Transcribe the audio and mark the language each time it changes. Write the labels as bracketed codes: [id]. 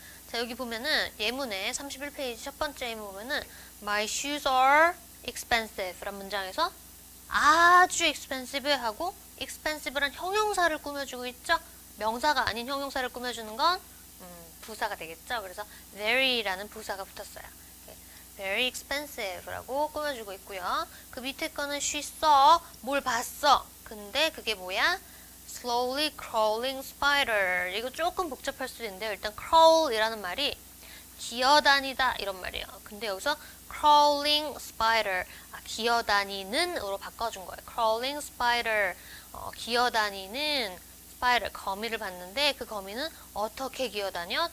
[ko] 자, 여기 보면은 예문의 31페이지 첫 번째 예문 보면은 [en] My shoes are expensive [ko] 라는 문장에서 아주 expensive 하고 expensive란 형용사를 꾸며주고 있죠. 명사가 아닌 형용사를 꾸며주는 건 부사가 되겠죠. 그래서 very라는 부사가 붙었어요. very expensive라고 꾸며주고 있고요. 그 밑에 거는 [en] she saw, [ko] 뭘 봤어. 근데 그게 뭐야? [en] slowly crawling spider. [ko] 이거 조금 복잡할 수도 있는데요. 일단 crawl이라는 말이 기어다니다 이런 말이에요. 근데 여기서 crawling spider, 기어다니는으로 바꿔준 거예요. crawling spider, 기어다니는 spider, 거미를 봤는데 그 거미는 어떻게 기어다녀?